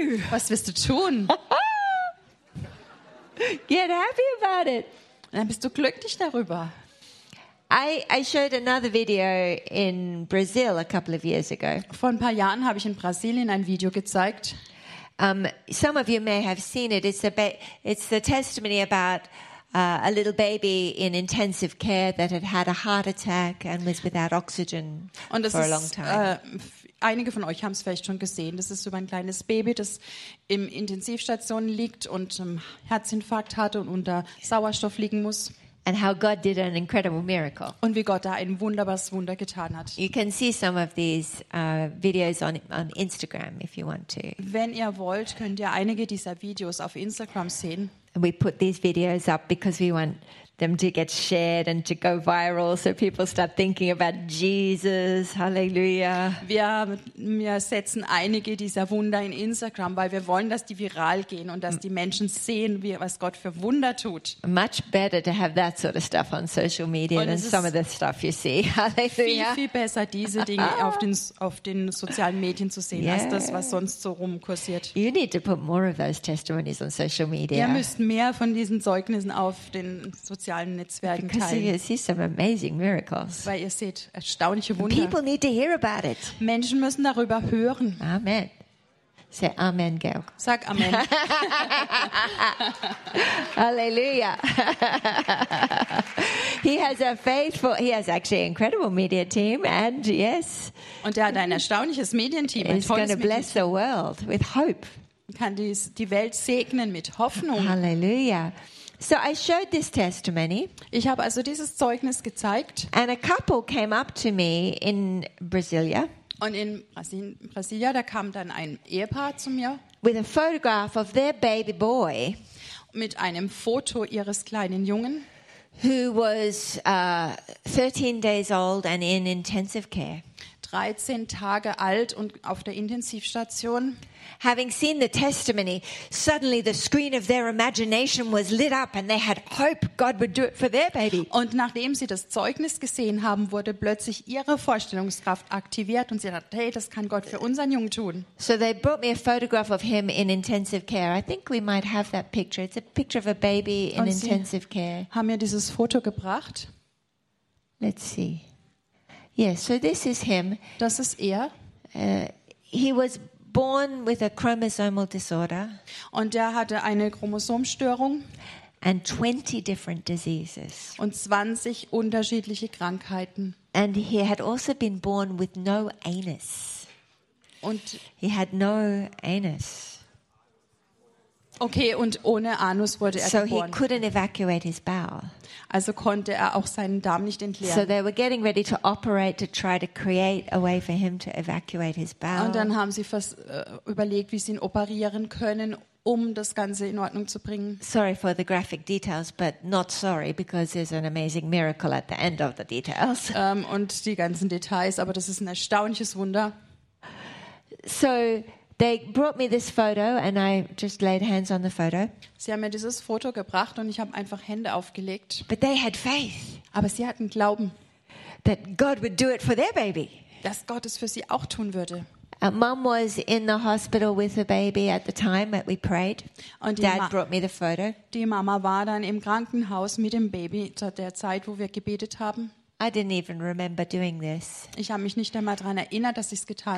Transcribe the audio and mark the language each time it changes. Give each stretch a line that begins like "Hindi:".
German: Was wirst du tun?
English: Get happy about it.
German: Dann bist du glücklich darüber.
English: I showed another video in Brazil a couple of years ago.
German: Vor ein paar Jahren habe ich in Brasilien ein Video gezeigt.
English: Some of you may have seen it. It's the testimony about a little baby in intensive care that had had a heart attack and was without oxygen for a long time.
German: Einige von euch haben es vielleicht schon gesehen. Das ist über ein kleines Baby, das im Intensivstation liegt und einen Herzinfarkt hatte und unter Sauerstoff liegen muss.
English: And how God did an incredible miracle.
German: Und wie Gott da ein wunderbares Wunder getan hat.
English: You can see some of these videos on Instagram if you want to.
German: Wenn ihr wollt, könnt ihr einige dieser Videos auf Instagram sehen.
English: And we put these videos up because we want them to get shared and to go viral, so people start thinking about Jesus. Hallelujah.
German: Wir setzen einige dieser Wunder in Instagram, weil wir wollen, dass die viral gehen und dass die Menschen sehen, wie was Gott für Wunder tut.
English: Much better to have that sort of stuff on social media than some of the stuff you see. Hallelujah.
German: Viel, viel besser, diese Dinge auf den sozialen Medien zu sehen, yeah, als das, was sonst so rumkursiert.
English: You need to put more of those testimonies on social media.
German: Ihr müsst mehr von diesen Zeugnissen auf den sozialen Netzwerken teilen. Weil ihr seht erstaunliche Wunder.
English: People need to hear about it.
German: Menschen müssen darüber hören.
English: Amen. Say Amen, Georg.
German: Sag Amen. Halleluja.
English: He has a faithful, he has actually an incredible media team and yes.
German: Und er hat ein erstaunliches Medienteam.
English: He's going to bless the world with hope.
German: Kann die Welt segnen mit Hoffnung.
English: Halleluja. So I showed this testimony.
German: Ich habe also dieses Zeugnis gezeigt.
English: And a couple came up to me in Brasilia.
German: Und in Brasilia, da kam dann ein Ehepaar zu mir.
English: With a photograph of their baby boy.
German: Mit einem Foto ihres kleinen Jungen.
English: Who was 13 days old and in intensive care.
German: 13 Tage alt und auf der Intensivstation.
English: Having seen the testimony, suddenly the screen of their imagination was lit up and they had hope God would do it for their baby.
German: Und nachdem sie das Zeugnis gesehen haben, wurde plötzlich ihre Vorstellungskraft aktiviert und sie dachte, hey, das kann Gott für unseren Jungen tun.
English: So they brought me a photograph of him in intensive care. I think we might have that picture. It's a picture of a baby in intensive care.
German: Haben mir dieses Foto gebracht?
English: Let's see. Yes, so this is him.
German: Das ist er.
English: He was born with a chromosomal disorder.
German: Und er hatte eine Chromosomstörung.
English: And 20 different diseases.
German: Und 20 unterschiedliche Krankheiten.
English: And he had also been born with no anus.
German: Und
English: he had no anus.
German: Okay, und ohne Anus wurde er
English: so
German: geboren.
English: So he couldn't evacuate his bowel.
German: Also konnte er auch seinen Darm nicht entleeren.
English: So they were getting ready to operate to try to create a way for him to evacuate his bowel.
German: Und dann haben sie überlegt, wie sie ihn operieren können, um das Ganze in Ordnung zu bringen.
English: Sorry for the graphic details, but not sorry because there's an amazing miracle at the end of the details.
German: Und die ganzen Details, aber das ist ein erstaunliches Wunder.
English: So they brought me this photo and I just laid hands on the photo.
German: Sie haben mir dieses Foto gebracht und ich habe einfach Hände aufgelegt.
English: But they had faith.
German: Aber sie hatten Glauben.
English: That God would do it for their baby.
German: Dass Gott es für sie auch tun würde.
English: Mom was in the hospital with a baby at the time that we prayed.
German: Und
English: Dad brought me the photo.
German: Die Mama war dann im Krankenhaus mit dem Baby zu der Zeit, wo wir gebetet haben.
English: I didn't even remember doing this.
German: Ich habe mich nicht einmal daran erinnert, dass ich es getan